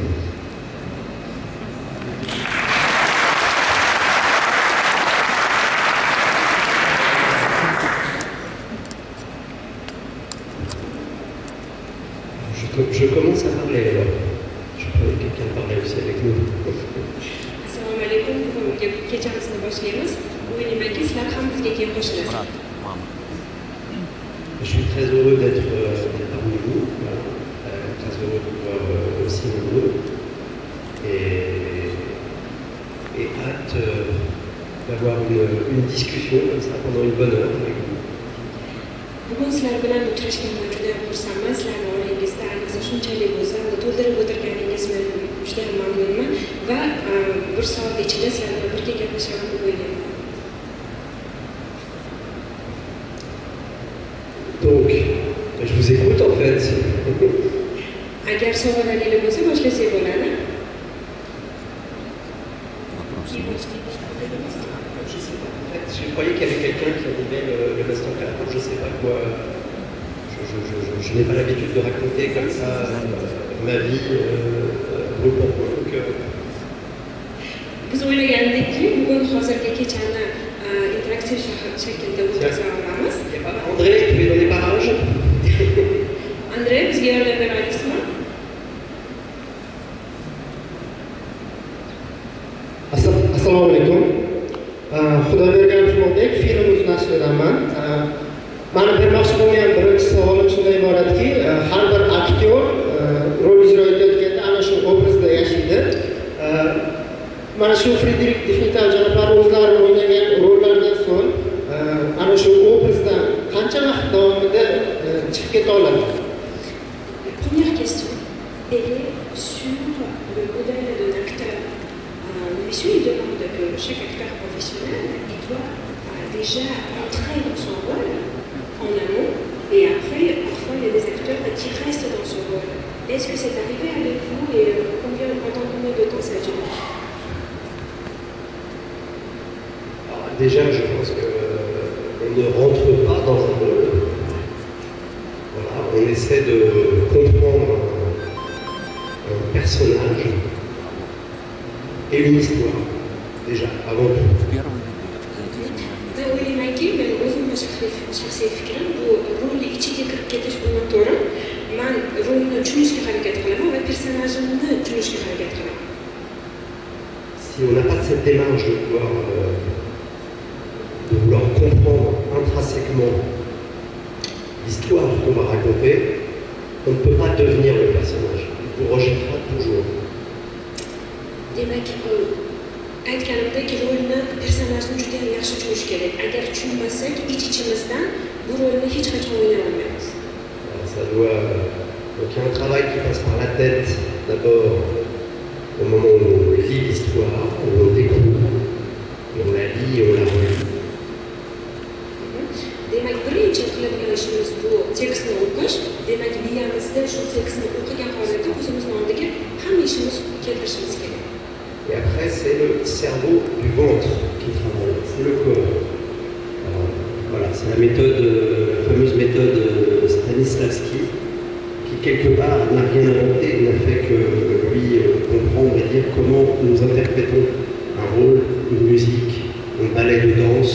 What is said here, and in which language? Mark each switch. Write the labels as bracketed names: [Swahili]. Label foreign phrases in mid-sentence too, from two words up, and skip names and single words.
[French] Je commence à parler alors. Je croyais que quelqu'un parlait aussi avec nous. [Uzbek] Assalomu alaykum. Bugungi kechamizni boshlaymiz. O'ylaymanki, sizlar ham bizga kelib qo'shilasiz. [French] Je suis très heureux d'être parmi vous, voilà. Très heureux de voir aussi nombreux et hâte d'avoir une discussion comme ça pendant une bonne heure avec vous. [Uzbek] Bugun sizlar bilan uchrashganimdan juda ham xursandman. Sizlarning orangizda ayniqsa shunchalik go'zal va to'ldirib o'tirganingiz men juda ham mamnunman va bir soat ichida sizlar bilan birga gaplashaman deb o'ylayman. [French] Donc, je vous écoute en fait. [Uzbek] Agar savollarningiz bo'lsa, boshlasak bo'ladi. [French] Je croyais qu'il y avait quelqu'un qui animait le Master Class, je ne sais pas quoi. Je n'ai pas l'habitude de raconter comme ça ma vie brûle pour moi. [Uzbek] Biz o'ylagandikki, bugun hozirgi kechani interaktiv shaklda o'tkaza olamiz. [French] André, tu es dans les parages? André, [Uzbek] bizga yordam bera olasizmi? Assalomu alaykum. Xudobergan Usmonbek, Filmuz nashridaman. Mani bermoqchi bo'lgan birinchi savolim shunday iboratki, har bir aktyor rol ijro etayotganda ana shu obrazda yashaydi. Mana shu Frederik Defnital janoblari o'zlari o'ynagan rollardan so'ng ana shu obrazdan qancha vaqt davomida chiqib keta oladi? [French] Première question, elle est sur le modèle d'un acteur. Monsieur, il demande que chaque acteur professionnel, il doit déjà entrer dans son rôle en amont, et après, parfois, il y a des acteurs qui restent dans son rôle. Est-ce que c'est arrivé avec vous et pendant combien de temps ça a duré? Déjà, je pense qu'on ne rentre pas dans un rôle. on essaie de comprendre un personnage et une histoire, déjà, avant tout. [Uzbek] o'ylaymanki men o'zimni shaxsiy fikrim bu rolni ichiga kirib ketish bundan to'g'ri man rolni tushunishga harakat qilaman va personajimni tushunishga harakat qilaman. [French] Si on n'a pas cette démarche de vouloir comprendre intrinsèquement l'histoire qu'on va raconter, on ne peut pas devenir le personnage. Il vous rejettera toujours. [Uzbek] Demak, aytganimdek rolni, personajni juda ham yaxshi tushunish kerak. Agar tushunmasak, ich-ichimizdan bu rolni hech qachon o'ynay olmaymiz. [French] Donc il y a un travail qui passe par la tête, d'abord au moment où on lit l'histoire, où on découvre, et on la lit et on la relit. [Uzbek] Demak, birinchi qiladigan ishimiz bu tekstni o'qish. Demak, miyamizda shu tekstni o'qigan holatda o'zimizni oldiga hamma ishimiz keltirishimiz kerak. [French] Et après, c'est le cerveau du ventre qui travaille, c'est le corps. Alors, voilà, c'est la fameuse méthode Stanislavski, qui quelque part n'a rien inventé, n'a fait que lui comprendre et dire comment nous interprétons un rôle, une musique, un ballet de danse.